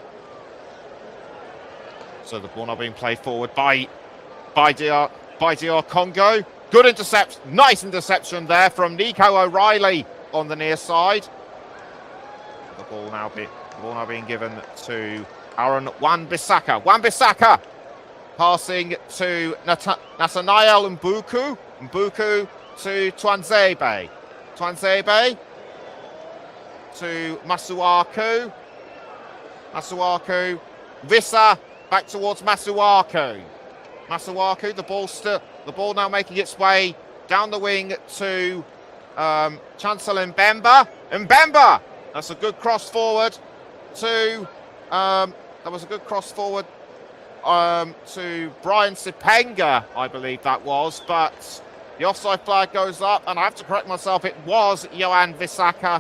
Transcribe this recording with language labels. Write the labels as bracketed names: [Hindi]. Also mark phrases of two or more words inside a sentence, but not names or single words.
[English] So the ball now being played forward by DR Congo. Good interception, nice interception there from Nico O'Reilly on the near side. The ball now being given to Aaron Wan-Bissaka. Wan-Bissaka passing to Nathaniel Mbuku. Mbuku to Tuanzebe. Tuanzebe to Masuaku. Masuaku. Vissa back towards Masuaku. Masuaku, the ball now making its way down the wing to Chancellor Mbemba. Mbemba! That's a good cross forward to to Brian Sipenga, I believe that was, but the offside flag goes up, and I have to correct myself, it was Johan Vissaka.